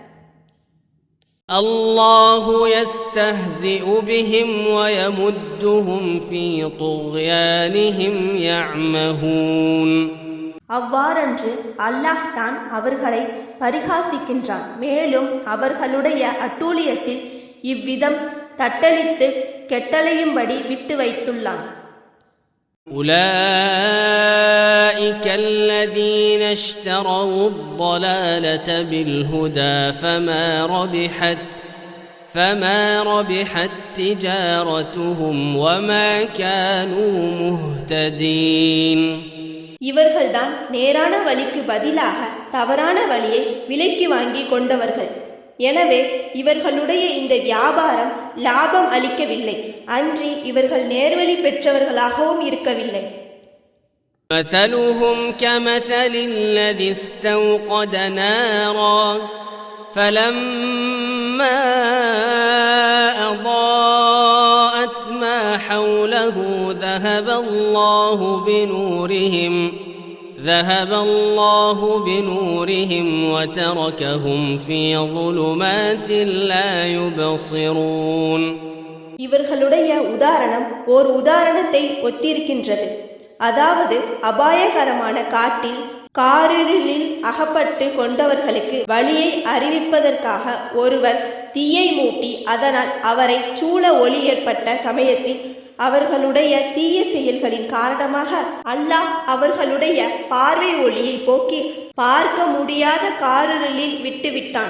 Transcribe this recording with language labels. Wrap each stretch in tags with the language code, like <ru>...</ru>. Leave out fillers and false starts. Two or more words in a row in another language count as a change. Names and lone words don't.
<ar>الله يستهزئ بهم و يمدهم في طغيانهم يعمهون</ar> <ta>அவ்வாறன்று அல்லாஹ் தான் அவர்களை பரிகாசிக்கின்றான், மேலும் அவர்களுடைய அட்டூழியத்தில் இவ்விதம் தட்டளித்து கெட்டளையும்படி விட்டு வைத்துள்ளான்.</ta> <ar>أولئك الذين اشتروا الضلالة بالهدى فما ربحت تجارتهم وما كانوا مهتدين</ar> <ta>இவர்கள்தான் நேரான வழிக்கு பதிலாக தவறான வழியை விலைக்கு வாங்கி கொண்டவர்கள். எனவே இவர்களுடைய இந்த வியாபாரம் லாபம் அளிக்கவில்லை, அன்றி இவர்கள் நேர்வழி பெற்றவர்களாகவும் இருக்கவில்லை.</ta> <ar>مثلهم كمثل الذي استوقد نارا فلما أضاءت ما حوله ذهب الله بنورهم وتركهم في ظلمات لا يبصرون</ar> <ta>இவர்களுடைய உதாரணம் ஓர் உதாரணத்தை ஒத்திருக்கின்றது. அதாவது அபாயகரமான காட்டில் காரிருளில் அகப்பட்டு கொண்டவர்களுக்கு வழியை அறிவிப்பதற்காக ஒருவர் தீயை மூட்டி அதனால் அவரை சூழ ஒளி ஏற்பட்ட சமயத்தில் அவர்களுடைய தீய செயல்களின் காரணமாக அல்லாஹ் அவர்களுடைய பார்வை ஒளியை போக்கி பார்க்க முடியாத காரிருளில் விட்டுவிட்டான்.</ta>